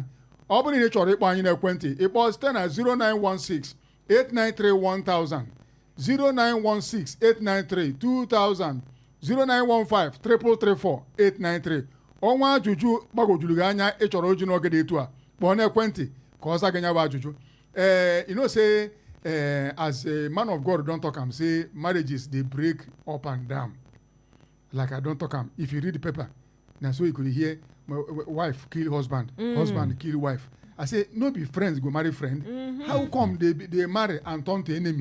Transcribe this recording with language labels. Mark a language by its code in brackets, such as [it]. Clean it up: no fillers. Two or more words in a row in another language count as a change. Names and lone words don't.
[ig] Ọ bụrụ na ị chọrọ ịkpọ anyị n'ekwentị ịkpọ site na 0916-893-1000 0916-893-2000 0915-333-4893. Ọnwa ajụjụ gbagwojuru gị anya ị chọrọ oji n'oge dị etu a kpọọ n'ekwentị ka ọ zaa gị nya bụ ajụjụ. [pcm] You know say as a man of God don talk am say marriages dey break up and down. Like I don talk am, if you read the paper na so you could hear wife kill husband, husband kill wife. I say no be friends go marry friend. How come they marry and turn to enemy?